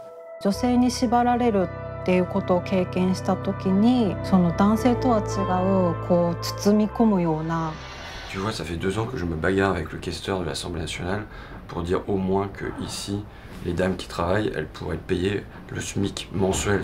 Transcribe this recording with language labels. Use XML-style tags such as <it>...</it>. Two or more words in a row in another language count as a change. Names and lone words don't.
<ja>女性に縛られるっていうことを経験した時に、その男性とは違うこう包み込むような。</ja> <fr>Tu vois, ça fait 2 ans que je me bagarre avec le questeur de l'Assemblée nationale pour dire au moins que ici, les dames qui travaillent, elles pourraient être payées le SMIC mensuel.</fr>